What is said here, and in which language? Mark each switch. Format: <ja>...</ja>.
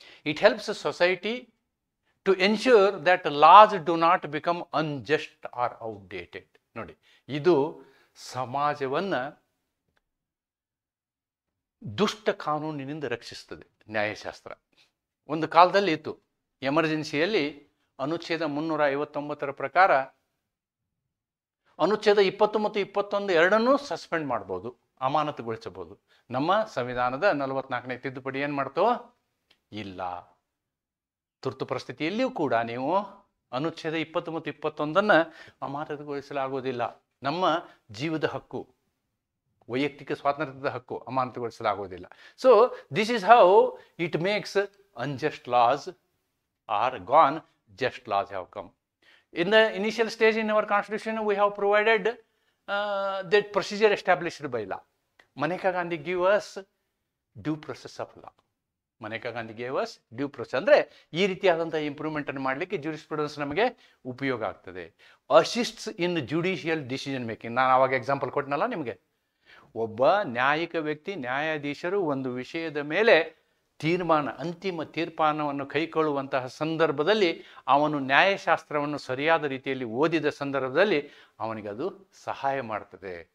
<en>It helps a society to ensure that laws do not become unjust or outdated.</en> <kn>ನೋಡಿ, ಇದು ಸಮಾಜವನ್ನು ದುಷ್ಟ ಕಾನೂನಿನಿಂದ ರಕ್ಷಿಸ್ತದೆ ನ್ಯಾಯಶಾಸ್ತ್ರ. ಒಂದು ಕಾಲದಲ್ಲಿ ಇತ್ತು, ಎಮರ್ಜೆನ್ಸಿಯಲ್ಲಿ ಅನುಚ್ಛೇದ 359 ಪ್ರಕಾರ ಅನುಚ್ಛೇದ 20 ಮತ್ತು 21 ಎರಡನ್ನೂ ಸಸ್ಪೆಂಡ್ ಮಾಡ್ಬೋದು, ಅಮಾನತುಗೊಳಿಸಬಹುದು. ನಮ್ಮ ಸಂವಿಧಾನದ 44ನೇ ತಿದ್ದುಪಡಿ ಏನು ಮಾಡ್ತೋ? ಇಲ್ಲ. ತುರ್ತು ಪರಿಸ್ಥಿತಿಯಲ್ಲಿಯೂ ಕೂಡ ನೀವು ಅನುಚ್ಛೇದ 20 ಮತ್ತು 21 ಅಮಾನತುಗೊಳಿಸಲಾಗುವುದಿಲ್ಲ. ನಮ್ಮ ಜೀವದ ಹಕ್ಕು, ವೈಯಕ್ತಿಕ ಸ್ವಾತಂತ್ರ್ಯದ ಹಕ್ಕು ಅಮಾನತುಗೊಳಿಸಲಾಗುವುದಿಲ್ಲ.</kn> <en>So this is how it makes unjust laws are gone, just laws have come. In the initial stage in our constitution, we have provided that procedure established by law. Maneka Gandhi gave us due process of law. Maneka Gandhi gave us due process.</en> <kn>ಅಂದರೆ ಈ ರೀತಿಯಾದಂಥ improvement ಅನ್ನು ಮಾಡಲಿಕ್ಕೆ jurisprudence ನಮಗೆ ಉಪಯೋಗ ಆಗ್ತದೆ.</kn> <en>Assists in judicial decision making.</en> <kn>ನಾನು ಆವಾಗ ಎಕ್ಸಾಂಪಲ್ ಕೊಟ್ಟನಲ್ಲ ನಿಮಗೆ, ಒಬ್ಬ ನ್ಯಾಯಿಕ ವ್ಯಕ್ತಿ, ನ್ಯಾಯಾಧೀಶರು ಒಂದು ವಿಷಯದ ಮೇಲೆ ಅಂತಿಮ ತೀರ್ಮಾನವನ್ನು ಕೈಗೊಳ್ಳುವಂತಹ ಸಂದರ್ಭದಲ್ಲಿ ಅವನು ನ್ಯಾಯಶಾಸ್ತ್ರವನ್ನು ಸರಿಯಾದ ರೀತಿಯಲ್ಲಿ ಓದಿದ ಸಂದರ್ಭದಲ್ಲಿ ಅವನಿಗೆ ಅದು ಸಹಾಯ ಮಾಡ್ತದೆ.</kn>